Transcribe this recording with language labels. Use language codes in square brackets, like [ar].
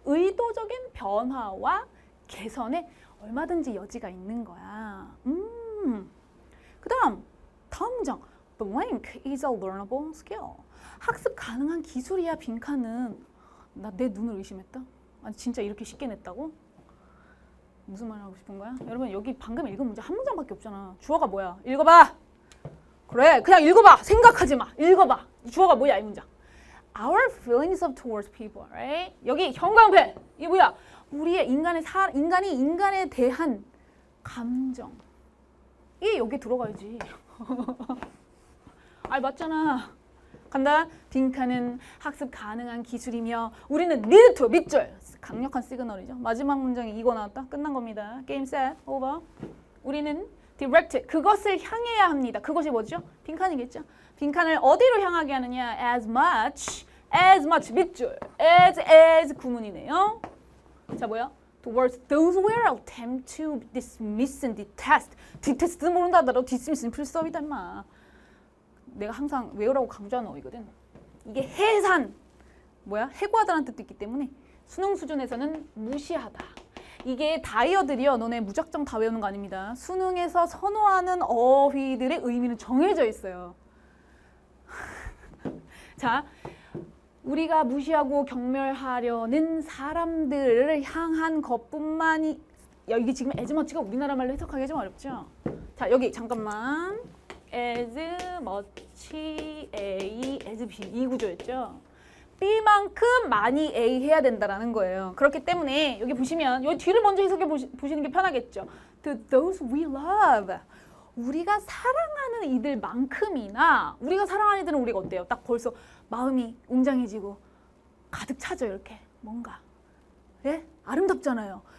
[ko] 의도적인 변화와 개선에 얼마든지 여지가 있는 거야. 그다음 다음 문장. [en] Blank is a learnable skill. [ko] 학습 가능한 기술이야. 빈칸은. 나 내 눈을 의심했다. 아니 진짜 이렇게 쉽게 냈다고? 무슨 말 하고 싶은 거야? 여러분 여기 방금 읽은 문장 한 문장밖에 없잖아. 주어가 뭐야? 읽어봐. 그래 그냥 읽어봐. 생각하지 마. 읽어봐. 주어가 뭐야 이 문장. [en] Our feelings of towards people, right? [ko] 여기 형광펜. 이게 뭐야? 우리의 인간이 인간에 대한 감정. 이게 여기 들어가야지. 맞잖아. 간다. 빈칸은 학습 가능한 기술이며 우리는 [en] need to [ko] 밑줄. 강력한 시그널이죠. 마지막 문장이 이거 나왔다. 끝난 겁니다. 게임 셋 오버. 우리는 direct 그것을 향해야 합니다. 그것이 뭐죠? 빈칸이겠죠. 빈칸을 어디로 향하게 하느냐? as much 밑줄. as 구문이네요. 자 뭐야? [en] towards those who will attempt to dismiss and detest. [ko] detest 모른다 하더라도 dismiss는 필수업이다 임마. 내가 항상 외우라고 강조하는 어이거든. 이게 해산 해고하다는 뜻도 있기 때문에 수능 수준에서는 무시하다. 이게 다이어들이요. 너네 무작정 다 외우는 거 아닙니다. 수능에서 선호하는 어휘들의 의미는 정해져 있어요. 자, 우리가 무시하고 경멸하려는 사람들을 향한 것뿐만이 이게 지금 as much가 우리나라 말로 해석하기 좀 어렵죠? 자, 여기 잠깐만. as much A, as B 이 구조였죠. B만큼 많이 A 해야 된다라는 거예요. 그렇기 때문에 여기 보시면 여기 뒤를 먼저 해석해 보시는 게 편하겠죠. [en] To those we love. [ko] 우리가 사랑하는 이들만큼이나 우리가 사랑하는 이들은 우리가 어때요? 딱 벌써 마음이 웅장해지고 가득 차죠. 이렇게 뭔가 아름답잖아요.